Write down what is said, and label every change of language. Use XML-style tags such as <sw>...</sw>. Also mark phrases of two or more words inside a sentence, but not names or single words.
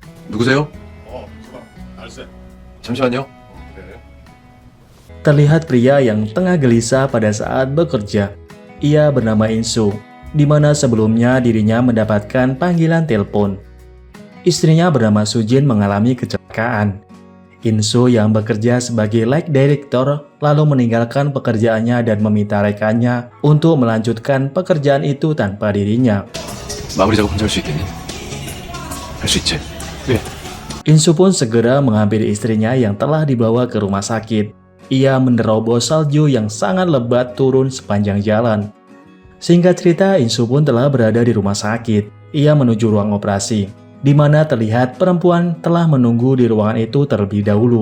<ko>누구세요? 잠깐, 알았어요. 잠시만요. 그래.</ko> <id>Terlihat pria yang tengah gelisah pada saat bekerja. Ia bernama Insu, di mana sebelumnya dirinya mendapatkan panggilan telepon. Istrinya bernama Sujin mengalami kecelakaan. Insu yang bekerja sebagai</id> <en>light director</en> <id>lalu meninggalkan pekerjaannya dan meminta rekannya untuk melanjutkan pekerjaan itu tanpa dirinya.</id> <ko>마무리 작업 혼자 할 수 있겠니? 할 수 있지? 네.</ko> <id>Insu pun segera menghampiri istrinya yang telah dibawa ke rumah sakit. Ia menerobos salju yang sangat lebat turun sepanjang jalan. Singkat cerita, Insu pun telah berada di rumah sakit. Ia menuju ruang operasi, di mana terlihat perempuan telah menunggu di ruangan itu terlebih dahulu.</id>